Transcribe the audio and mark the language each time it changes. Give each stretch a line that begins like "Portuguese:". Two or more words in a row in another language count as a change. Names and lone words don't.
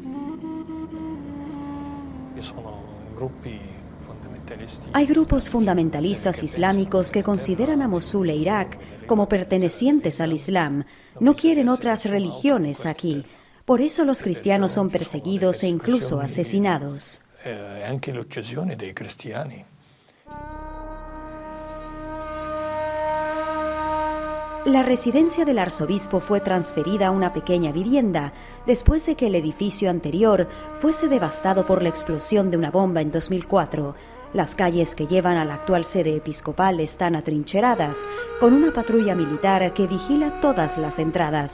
Spanish: Hay grupos fundamentalistas islámicos que consideran a Mosul e Irak como pertenecientes al Islam. No quieren otras religiones aquí. Por eso los cristianos son perseguidos e incluso asesinados.
Italian: Anche l'uccisione dei cristiani.
Spanish: La residencia del arzobispo fue transferida a una pequeña vivienda después de que el edificio anterior fuese devastado por la explosión de una bomba en 2004. Las calles que llevan a la actual sede episcopal están atrincheradas, con una patrulla militar que vigila todas las entradas.